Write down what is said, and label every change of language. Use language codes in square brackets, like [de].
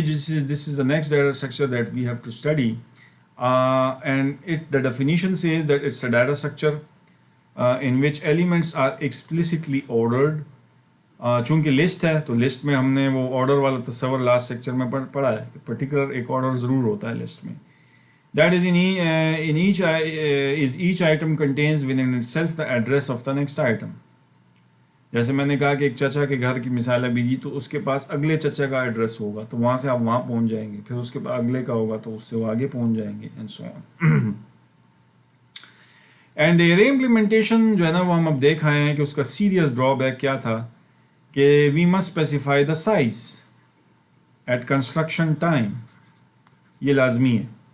[en] This is the next data structure that we have to study and the definition says that it's a data structure in which elements are explicitly ordered. [ur] چونکہ list ہے تو list میں ہم نے وہ order والا تصور last sector میں پڑھا ہے کہ پرٹیکولر ایک آرڈر ضرور ہوتا ہے لسٹ میں. [en] That is each item contains within itself the address of the next item. [ur] جیسے میں نے کہا کہ ایک چچا کے گھر کی مثال ابھی دی, تو اس کے پاس اگلے چچا کا ایڈریس ہوگا تو وہاں سے آپ وہاں پہنچ جائیں گے, پھر اس کے بعد اگلے کا ہوگا تو اس سے وہ آگے پہنچ جائیں گے [en] And so on. [ur] And array implementation جو ہے نا وہ ہم اب دیکھ آئے ہیں کہ اس کا سیریس ڈرا بیک کیا تھا کہ [en] We must specify the size at construction time. [ur] یہ لازمی ہے.